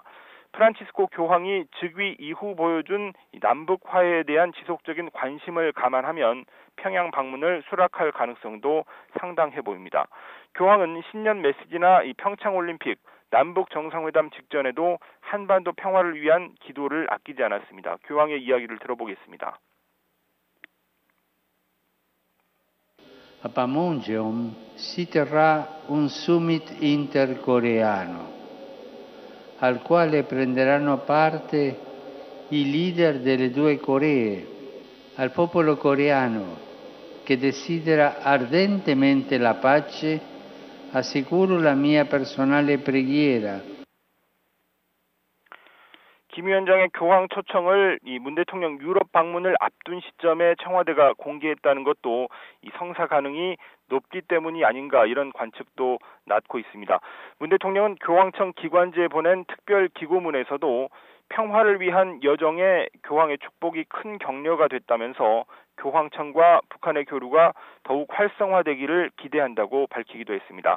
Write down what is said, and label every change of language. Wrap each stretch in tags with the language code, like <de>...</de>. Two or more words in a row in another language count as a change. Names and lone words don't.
<ko>프란치스코 교황이 즉위 이후 보여준 남북 화해에 대한 지속적인 관심을 감안하면 평양 방문을 수락할 가능성도 상당해 보입니다. 교황은 신년 메시지나 이 평창 올림픽, 남북 정상회담 직전에도 한반도 평화를 위한 기도를 아끼지 않았습니다. 교황의 이야기를 들어보겠습니다.</ko> <it>A Panmunjom si terrà un summit intercoreano al quale prenderanno parte i leader delle due Coree. Al popolo coreano che desidera ardentemente la pace assicuro la mia personale preghiera.</it> <ko>김 위원장의 교황 초청을 이 문 대통령 유럽 방문을 앞둔 시점에 청와대가 공개했다는 것도 이 성사 가능이 높기 때문이 아닌가 이런 관측도 낳고 있습니다. 문 대통령은 교황청 기관지에 보낸 특별 기고문에서도 평화를 위한 여정에 교황의 축복이 큰 격려가 됐다면서 교황청과 북한의 교류가 더욱 활성화되기를 기대한다고 밝히기도 했습니다.</ko>